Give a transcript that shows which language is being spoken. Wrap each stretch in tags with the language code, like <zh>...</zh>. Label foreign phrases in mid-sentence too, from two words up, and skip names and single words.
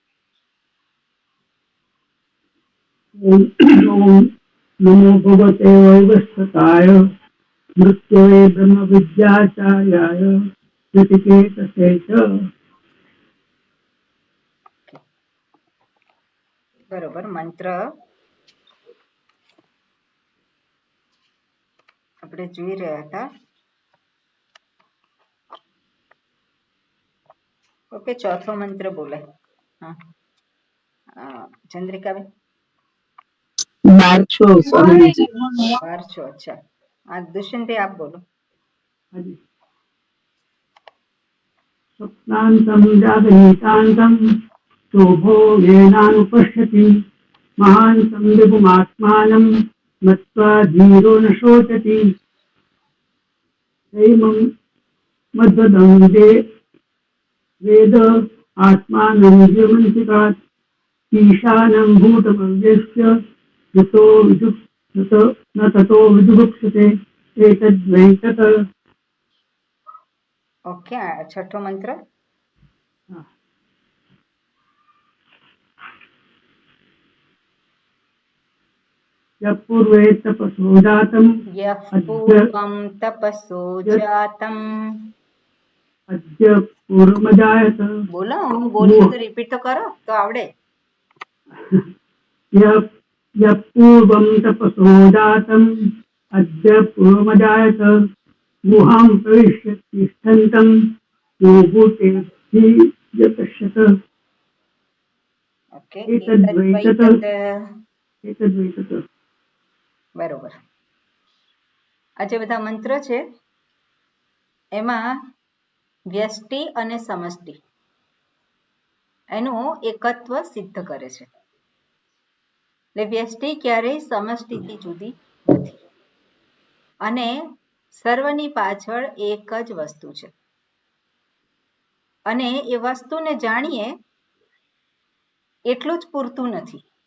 <sa>नमो भगवते वैवस्वताय मृत्युवे ब्रह्म विद्याचार्याय कृतिकेतसे च</sa> <gu>બરોબર મંત્ર આપણે જોઈ રહ્યા હતા ઓકે ચોથો મંત્ર બોલાય હા ચંદ્રિકાબેન 12</gu> <hi>अच्छा दुष्यंत भाई आप बोलो</hi> <sa>स्वप्नान्तं जागरितान्तं शोभो येनानुपश्यति महान्तं विभुमात्मानं मत्वा धीरो न शोचति एवं मद्वदं वेद आत्मानं जीवन्तिकात् ईशानं भूतमव्यस्य यतो न ततो विजुगुप्सते एतद्वै तत्</sa> <gu>ઓકે છઠ્ઠો મંત્ર</gu> <sa>यः पूर्वे तपसो जातं यः पूर्वं तपसो जातम अद्य पूर्वमजायत</sa> <gu>બોલો હું બોલું તો રિપીટ તો કરો તો આવડે</gu> <sa>यः पूर्वं तपसो जातं अद्य पूर्वमजायत गुहां प्रविश्य तिष्ठन्तं यो भूतेऽभिव्यपश्यत</sa> <gu>ઓકે</gu> <sa>एतद्वैतत्</sa> <gu>બરોબર આ જે બધા મંત્ર છે એમાં વ્યષ્ટિ અને સમષ્ટિ એનું એકત્વ સિદ્ધ કરે છે એટલે વ્યષ્ટિ ક્યારેય સમષ્ટિથી જુદી નથી અને સર્વની પાછળ એક જ વસ્તુ છે અને એ વસ્તુને જાણીએ એટલું જ પૂરતું નથી</gu>